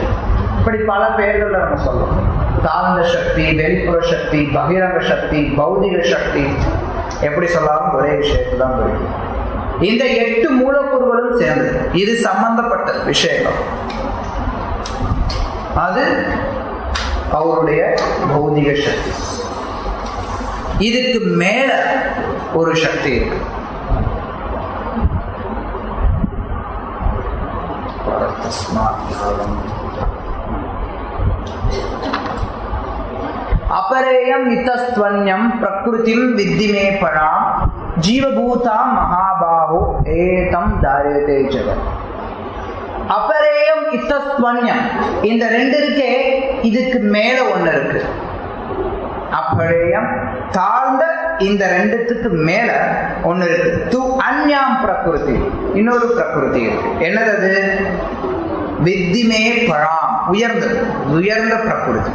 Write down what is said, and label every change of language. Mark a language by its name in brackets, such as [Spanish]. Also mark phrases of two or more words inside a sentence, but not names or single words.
[Tamil] இப்படி பல பெயர்கள்ல நம்ம சொல்லணும். தாழ்ந்த சக்தி, வெளிப்புற சக்தி, பகிரங்க சக்தி, பௌதிக சக்தி, எப்படி சொல்லாலும் ஒரே விஷயத்துதான் புரியும். இந்த 8 மூலக்கூறுகளும் சேர்ந்து இது சம்பந்தப்பட்ட விஷயங்கள். அது அவருடைய பௌதிக சக்தி. இதுக்கு மேல ஒரு சக்தி இருக்கு. [Sanskrit] अपरेयम इतस्त्वन्यम प्रकृतिम विद्धिमे पराम जीवभूता महाबाहो एतम दार्यते जगत. अपरेयम इतस्त्वन्यम, [Tamil] இந்த 2 இருக்கே, இதுக்கு மேல ஒண்ணு இருக்கு. அப்பரேயம் தாழ்ந்த இந்த 2த்துக்கு மேல ஒண்ணு இருக்கு. [Sanskrit] तु अन्यां प्रकृति, [Tamil] இன்னொரு பிரகிருதி இருக்கு. என்னது? [Sanskrit] विद्धि मे पराम्, [Tamil] உயர்ந்தது, உயர்ந்த பிரகிருதி.